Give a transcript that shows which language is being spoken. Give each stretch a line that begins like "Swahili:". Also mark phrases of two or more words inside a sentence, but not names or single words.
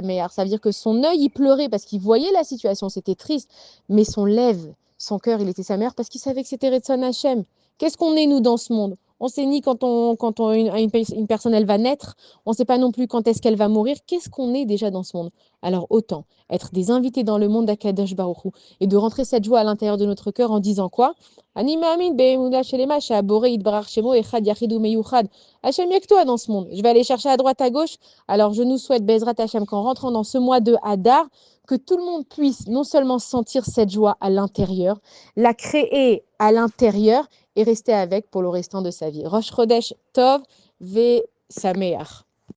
French: Ça veut dire que son œil, il pleurait parce qu'il voyait la situation, c'était triste, mais son lèvre, son cœur, il était sa mère parce qu'il savait que c'était
Hebrew: רצון השם.
French: Qu'est-ce qu'on est, nous, dans ce monde? On sait ni une personne, elle va naître, on ne sait pas non plus quand est-ce qu'elle va mourir. Qu'est-ce qu'on est déjà dans ce monde? Alors autant être des invités dans le monde d'Akadosh Baruch Hu et de rentrer cette joie à l'intérieur de notre cœur en disant quoi?
Hebrew: אני מאמין באמונה שלמה שהבורא יתברך שמו אחד יחידו מיוחד.
French: Hachem, il y a que toi dans ce monde. Je vais aller chercher à droite, à gauche. Alors je nous souhaite,
Hebrew: בעזרת השם,
French: qu'en rentrant dans ce mois de Hadar, que tout le monde puisse non seulement sentir cette joie à l'intérieur, la créer à l'intérieur et rester avec pour le restant de sa vie.
Hebrew: ראש חודש טוב ושמח.